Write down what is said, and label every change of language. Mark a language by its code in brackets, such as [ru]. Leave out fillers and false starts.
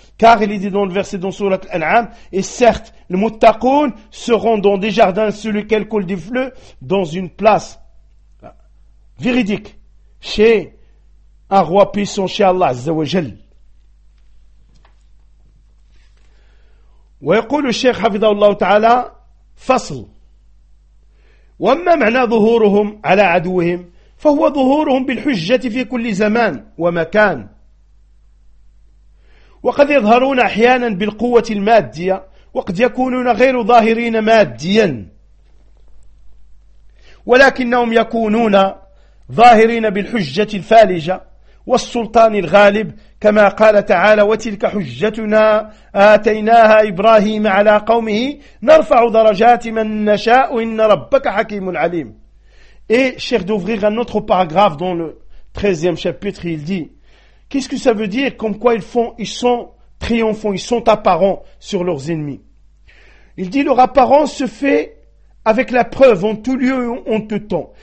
[fr] Car il est dit dans le verset dans surat Al-An'am, et certes, les muttaqoun seront dans des jardins sur lesquels coule du fleuve, dans une place véridique, chez un roi puissant, chez Allah Azza wa Jal. [ar] ويقول الشيخ حفظه الله تعالى فصل: وأما معنى ظهورهم على عدوهم فهو ظهورهم بالحجة في كل زمان ومكان، وقد يظهرون أحيانا بالقوة المادية وقد يكونون غير ظاهرين ماديا، ولكنهم يكونون ظاهرين بالحجة الفالجة والسلطان الغالب، كما قال تعالى: وتلك حجتنا آتيناها إبراهيم على قومه نرفع درجات من نشاء إن ربك حكيم عليم. [fr] Et Cheikh d'ouvrir un autre paragraphe dans le 13e chapitre, il dit: qu'est-ce que ça veut dire, comme quoi ils sont triomphants, ils sont apparents sur leurs ennemis? Il dit: leur apparence se fait avec la preuve en tout lieu, en tout temps.